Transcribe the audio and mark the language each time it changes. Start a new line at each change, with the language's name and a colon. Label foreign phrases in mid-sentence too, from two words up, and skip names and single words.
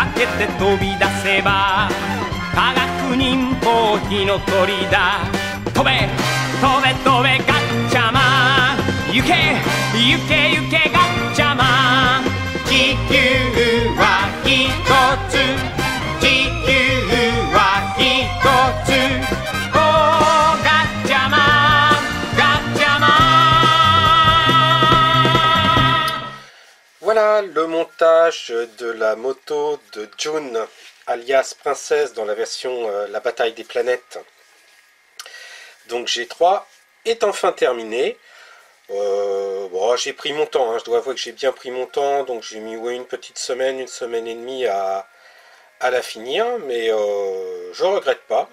Japanese: けて飛び出せば科学忍法火の鳥だ飛べ飛べ飛べガッチャマン行け行け行けガッチャマン地球は一つ地球は一つおーガッチャマンガッチャマン
French: Voilà le montage de la moto de June alias Princesse dans la version La Bataille des Planètes. Donc G3 est enfin terminé. Bon, j'ai pris mon temps, je dois avouer que j'ai bien pris mon temps, donc j'ai mis une petite semaine, une semaine et demie à à la finir, mais je regrette pas.